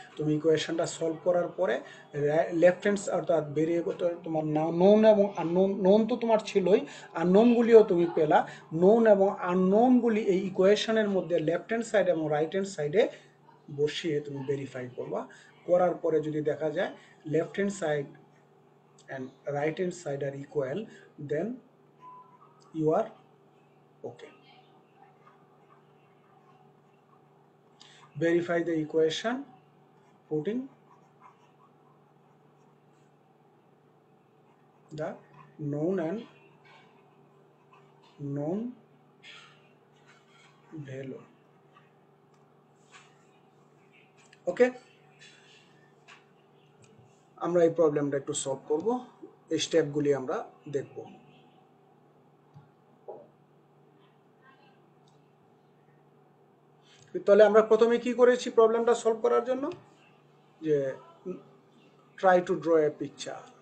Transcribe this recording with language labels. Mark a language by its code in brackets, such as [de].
[bn] তুমি ইকুয়েশনটা সলভ করার পরে লেফট হ্যান্ড অর্থাৎ ভেরিয়েবল তোমার নোন এবং আননোন, নোন তো তোমার ছিলই, আননোনগুলিও তুমি পেলা। নোন এবং আননোনগুলি এই ইকুয়েশনের মধ্যে লেফট হ্যান্ড সাইড এবং রাইট হ্যান্ড সাইডে বসিয়ে তুমি ভেরিফাই করবা। করার পরে যদি দেখা যায় left hand side [en] and right hand side are equal, then you are okay. Verify the equation putting the known and known value. [bn] Okay, আমরা এই প্রবলেমটা একটু সলভ করব, এই স্টেপগুলি আমরা দেখব। তাহলে আমরা প্রথমে কি করেছি প্রবলেমটা সলভ করার জন্য, যে [en] Try to draw a picture.